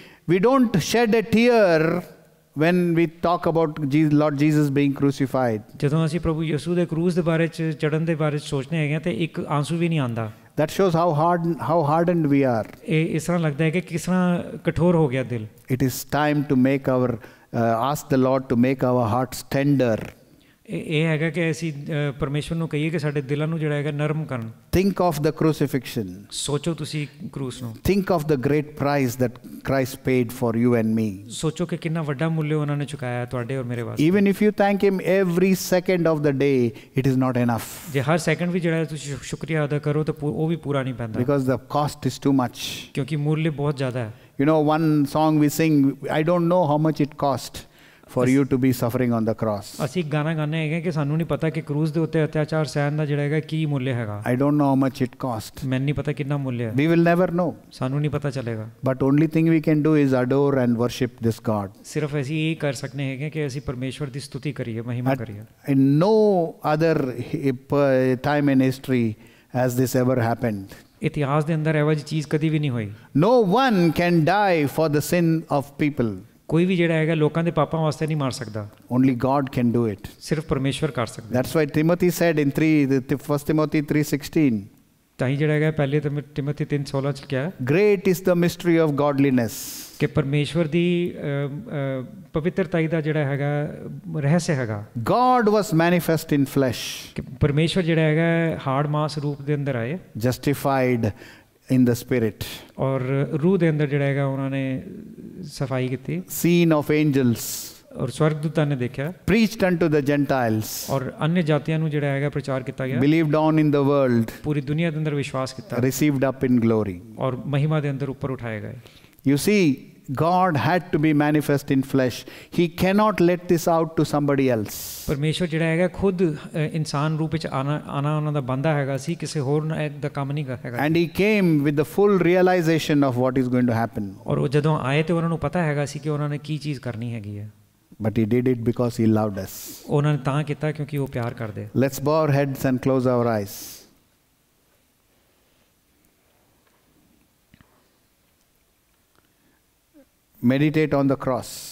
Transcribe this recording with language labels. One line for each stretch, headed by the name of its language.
English: We don't shed a tear when we talk about Lord Jesus being crucified.
Punjabi: ਜਦੋਂ ਅਸੀਂ ਪ੍ਰਭੂ ਯਿਸੂ ਦੇ ਕਰੂਸ ਦੇ ਬਾਰੇ ਚ ਚੜਨ ਦੇ ਬਾਰੇ ਸੋਚਦੇ ਹੈਗੇ ਤੇ ਇੱਕ ਆਂਸੂ ਵੀ ਨਹੀਂ ਆਉਂਦਾ।
English: That shows how hardened we are.
Punjabi: ਇਹ ਇਸ ਤਰ੍ਹਾਂ ਲੱਗਦਾ ਹੈ ਕਿ ਕਿਸ ਤਰ੍ਹਾਂ ਕਠੋਰ ਹੋ ਗਿਆ ਦਿਲ।
English: It is time to make our ask the Lord to make our hearts tender.
Punjabi: ਇਹ ਹੈਗਾ ਕਿ ਅਸੀਂ ਪਰਮੇਸ਼ਵਰ ਨੂੰ ਕਹੀਏ ਕਿ ਸਾਡੇ ਦਿਲਾਂ ਨੂੰ ਜਿਹੜਾ ਹੈਗਾ ਨਰਮ ਕਰਨ।
English: Think of the crucifixion.
Punjabi: ਸੋਚੋ ਤੁਸੀਂ ਕਰੂਸ ਨੂੰ।
English: Think of the great price that Christ paid for you and me.
Punjabi: ਸੋਚੋ ਕਿ ਕਿੰਨਾ ਵੱਡਾ ਮੁੱਲ ਉਹਨਾਂ ਨੇ ਚੁਕਾਇਆ ਤੁਹਾਡੇ ਔਰ ਮੇਰੇ ਵਾਸਤੇ।
English: Even if you thank him every second of the day, it is not enough.
Punjabi: ਜੇ ਹਰ ਸੈਕਿੰਡ ਵੀ ਜਿਹੜਾ ਤੁਸੀਂ ਸ਼ੁਕਰੀਆ ਅਦਾ ਕਰੋ ਤਾਂ ਉਹ ਵੀ ਪੂਰਾ ਨਹੀਂ ਪੈਂਦਾ।
English: Because the cost is too much.
Punjabi: ਕਿਉਂਕਿ ਮੁੱਲ ਬਹੁਤ ਜ਼ਿਆਦਾ ਹੈ।
English: You know, one song we sing, I don't know how much it cost for you to be suffering on the cross.
Punjabi: ਅਸੀਂ ਗਾਣਾ ਗਾਉਂਦੇ ਹੈਗੇ ਕਿ ਸਾਨੂੰ ਨਹੀਂ ਪਤਾ ਕਿ ਕਰੂਸ ਦੇ ਉੱਤੇ ਅਤਿਆਚਾਰ ਸਹਿਣ ਦਾ ਜਿਹੜਾ ਹੈਗਾ ਕੀ ਮੁੱਲ ਹੈਗਾ।
English: I don't know how much it cost.
Punjabi: ਮੈਨੂੰ ਨਹੀਂ ਪਤਾ ਕਿੰਨਾ ਮੁੱਲ ਹੈ।
English: We will never know.
Punjabi: ਸਾਨੂੰ ਨਹੀਂ ਪਤਾ ਚੱਲੇਗਾ।
English: But only thing we can do is adore and worship this God.
Punjabi: ਸਿਰਫ ਅਸੀਂ ਇਹ ਕਰ ਸਕਦੇ ਹੈਗੇ ਕਿ ਅਸੀਂ ਪਰਮੇਸ਼ਵਰ ਦੀ ਸਤੁਤੀ ਕਰੀਏ, ਮਹਿਮਾ ਕਰੀਏ।
English: In no other time in history has this ever happened.
Punjabi: ਇਤਿਹਾਸ ਦੇ ਅੰਦਰ ਇਹੋ ਜਿਹੀ ਚੀਜ਼ ਕਦੀ ਵੀ ਨਹੀਂ ਹੋਈ।
English: No one can die for the sin of people.
Punjabi: ਕੋਈ ਵੀ ਜਿਹੜਾ ਹੈਗਾ ਲੋਕਾਂ ਦੇ ਪਾਪਾਂ ਵਾਸਤੇ ਨਹੀਂ ਮਾਰ ਸਕਦਾ।
English: Only God can do it.
Punjabi: ਸਿਰਫ ਪਰਮੇਸ਼ਵਰ ਕਰ ਸਕਦਾ।
English: That's why Timothy said in 1 Timothy 3:16.
Punjabi: ਤਾਂ ਹੀ ਜਿਹੜਾ ਹੈਗਾ ਪਹਿਲੇ ਤਿਮੋਥੀ 3:16 ਚ ਕਿਹਾ
English: Great is the mystery of godliness.
Punjabi: ਕਿ ਪਰਮੇਸ਼ਵਰ ਦੀ ਪਵਿੱਤਰਤਾ ਦਾ ਜਿਹੜਾ ਹੈਗਾ ਰਹੱਸ ਹੈਗਾ।
English: God was manifest in flesh.
Punjabi: ਕਿ ਪਰਮੇਸ਼ਵਰ ਜਿਹੜਾ ਹੈਗਾ ਹਾੜ ਮਾਸ ਰੂਪ ਦੇ ਅੰਦਰ ਆਏ।
English: Justified in the spirit.
Punjabi: ਔਰ ਰੂਹ ਦੇ ਅੰਦਰ ਜਿਹੜਾ ਹੈਗਾ ਉਹਨਾਂ ਨੇ ਸਫਾਈ ਕੀਤੀ।
English: Seen of angels.
Punjabi: ਔਰ ਸਵਰਗਦੂਤਾਂ ਨੇ ਦੇਖਿਆ।
English: Preached unto the Gentiles.
Punjabi: ਔਰ अन्य ਜਾਤੀਆਂ ਨੂੰ ਜਿਹੜਾ ਹੈਗਾ ਪ੍ਰਚਾਰ ਕੀਤਾ ਗਿਆ।
English: Believed on in the world.
Punjabi: ਪੂਰੀ ਦੁਨੀਆ ਦੇ ਅੰਦਰ ਵਿਸ਼ਵਾਸ ਕੀਤਾ।
English: Received up in glory.
Punjabi: ਔਰ ਮਹਿਮਾ ਦੇ ਅੰਦਰ ਉੱਪਰ ਉਠਾਏ ਗਏ।
English: You see, God had to be manifest in flesh. He cannot let this out to somebody else.
Punjabi: ਪਰਮੇਸ਼ਵਰ ਜਿਹੜਾ ਹੈਗਾ ਖੁਦ ਇਨਸਾਨ ਰੂਪ ਵਿੱਚ ਆਣਾ ਉਹਨਾਂ ਦਾ ਬੰਦਾ ਹੈਗਾ ਸੀ, ਕਿਸੇ ਹੋਰ ਦਾ ਕੰਮ ਨਹੀਂ ਹੈਗਾ।
English: And he came with the full realization of what is going to happen.
Punjabi: ਔਰ ਉਹ ਜਦੋਂ ਆਏ ਤੇ ਉਹਨਾਂ ਨੂੰ ਪਤਾ ਹੈਗਾ ਸੀ ਕਿ ਉਹਨਾਂ ਨੇ ਕੀ ਚੀਜ਼ ਕਰਨੀ ਹੈਗੀ ਹੈ।
English: But he did it because he loved us.
Punjabi: ਉਹਨਾਂ ਨੇ ਤਾਂ ਕੀਤਾ ਕਿਉਂਕਿ ਉਹ ਪਿਆਰ ਕਰਦੇ।
English: Let's bow our heads and close our eyes. Meditate on the cross.